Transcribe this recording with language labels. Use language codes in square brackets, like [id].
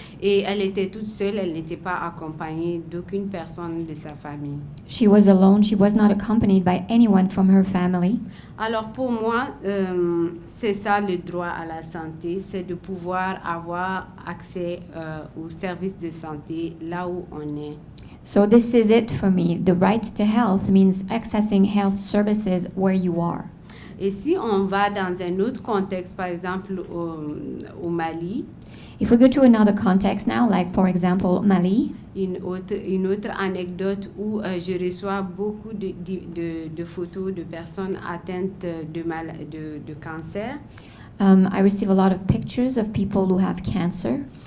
[fr] Et elle était toute seule, elle n'était pas accompagnée d'aucune personne de sa famille. [en] She was alone, she was not accompanied by anyone from her family. [fr] Alors pour moi, c'est ça le droit à la santé, c'est de pouvoir avoir accès aux services de santé là où on est. [en] So this is it for me. The right to health means accessing health services where you are. [fr] Et si on va dans un autre contexte, par exemple au Mali, [en] If we go to another context now, like for example Mali, [fr] une autre anecdote où je reçois beaucoup de photos de personnes atteintes de cancer, [en] I receive a lot of pictures of people who have cancer,